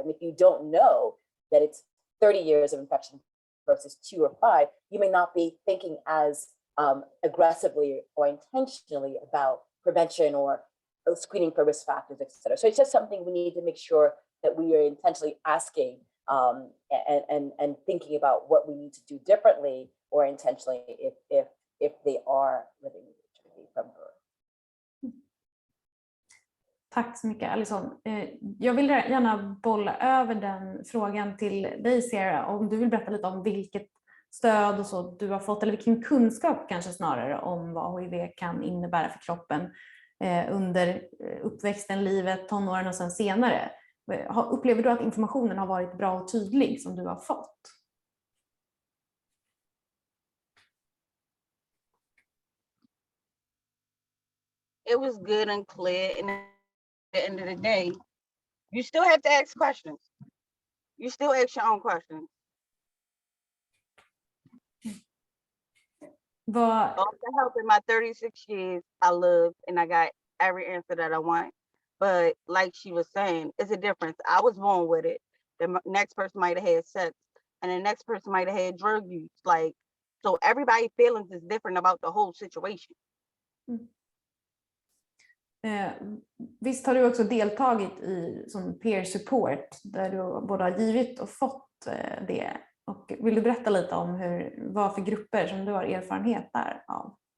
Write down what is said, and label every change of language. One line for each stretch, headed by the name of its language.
English: And if you don't know that it's 30 years of infection versus 2 or 5, you may not be thinking as aggressively or intentionally about prevention or screening for risk factors, et cetera. So it's just something we need to make sure that we are intentionally asking and thinking about what we need to do differently or intentionally if they are living with HIV from birth.
Swedish: Tack så mycket, Allison. Jag vill gärna bolla över den frågan till dig, Cierra, om du vill berätta lite om vilket stöd och så du har fått, eller vilken kunskap kanske snarare om vad HIV kan innebära för kroppen under uppväxten, livet, tonåren och sen senare. Upplever du att informationen har varit bra och tydlig som du har fått?
English: It was good and clear, and at the end of the day, you still have to ask questions. You still ask your own questions. After helping my 36 years, I lived and I got every answer that I want. But like she was saying, it's a difference. I was born with it. The next person might have had sex, and the next person might have had drug use. So everybody's feelings is different about the whole situation.
Swedish: Visst har du också deltagit i som peer support där du både har givit och fått det. Och vill du berätta lite om vad för grupper som du har erfarenhet där av?